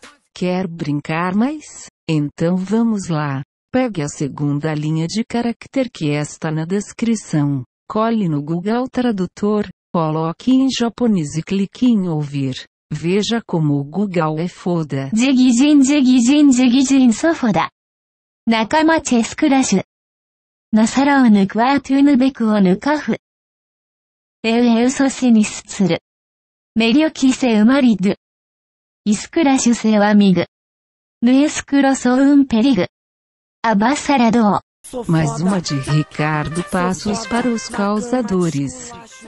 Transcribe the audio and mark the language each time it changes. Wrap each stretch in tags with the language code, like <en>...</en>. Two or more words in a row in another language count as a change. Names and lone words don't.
<pt>Quer brincar mais? Então vamos lá. Pegue a segunda linha de caractere que está na descrição, cole no Google Tradutor, coloque em japonês e clique em ouvir. Veja como o Google é foda. ジギジンジギジンジギジンソフォだ。仲間チェスクラッシュ。ナサラを抜くワートゥーヌベクを抜かふ。エウソシニスツル。メリオキセウマリドゥ。イスクラシュセワミグ。ヌエスクロソウンペリグ。Abassarador. Mais uma de Ricardo Passos para os causadores.</pt>